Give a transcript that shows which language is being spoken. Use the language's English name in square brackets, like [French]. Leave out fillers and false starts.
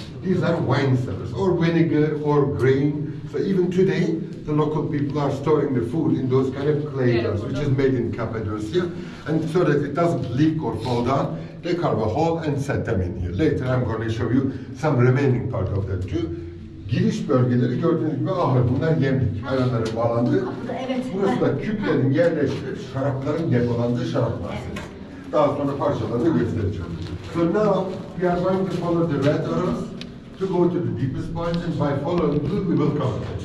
[English] These are wine cellars, or vinegar, or grain. So even today, the local people are storing the food in those kind of clay jars, which is made in Cappadocia. And so that it doesn't leak or fall down, they carve a hole and set them in here. Later I'm going to show you some remaining part of that too. [Turkish] Giriş bölgeleri gördüğünüz gibi ahır. Bunlar yemlik. Hayvanların bağlandığı. Burası da küplerin yerleştirilip şarapların depolandığı şarap mahzeni. Daha sonra parçalarını göstereceğim. [English] So now we are going to follow the red arrows to go to the deepest point, and by following blue we will come.